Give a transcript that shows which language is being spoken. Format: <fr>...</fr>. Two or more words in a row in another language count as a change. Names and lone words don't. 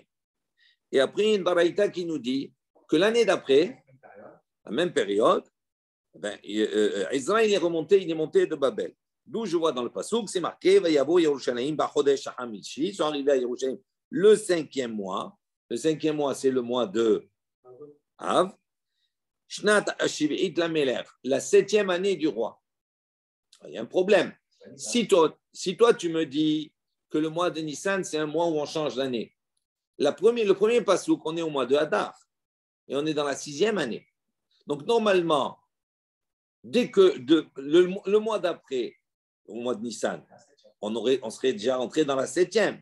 <fr>Et après, il y a une baraïta qui nous dit que l'année d'après, la même période, Israël il est monté de Babel. D'où je vois dans le passouk, c'est marqué</fr> <he>ויבא ירושלם בחדש החמישי.</he> <fr>Ils sont arrivés à Yerushalayim le 5e mois. Le 5e mois, c'est le mois de Av.</fr> <he>שנת השביעית למלך,</he> <fr>la 7e année du roi. Il y a un problème. Si toi, tu me dis que le mois de Nissan, c'est un mois où on change d'année, le premier passouk, on est au mois de Hadar et on est dans la 6e année. Donc, normalement, dès que le mois d'après, au mois de Nissan, on serait déjà entré dans la 7e.</fr>